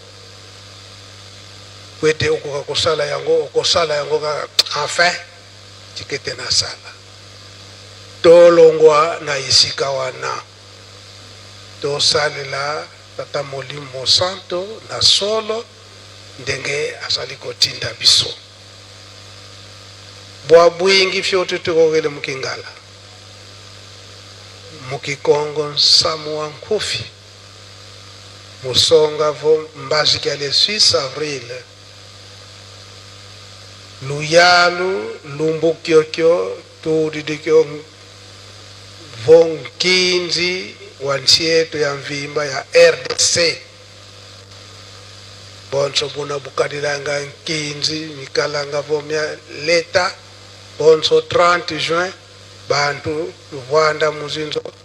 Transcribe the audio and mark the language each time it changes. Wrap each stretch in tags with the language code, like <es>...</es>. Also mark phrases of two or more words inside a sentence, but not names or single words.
<ln>kwete okoka kosala yango okosala yango enfin tikete na sala tolongwa na isika wana tosalela tata Molimo Santo na solo ndenge asaliko tinda biso</ln> <kg>bwa bwingi fyote tukogele mukingala mukikongo nsamu wa nkufi musonga vo mbazika le 6 avril luyalu lumbukyokyo tudidikyo vo nkinzi wa</kg> <sw>nchi yetu</sw> <kg>ya mvimba ya RDC bonso buna bukadilanga nkinzi mikalanga vomya leta bonso 30 juin bantu Rwanda muzinzo</kg>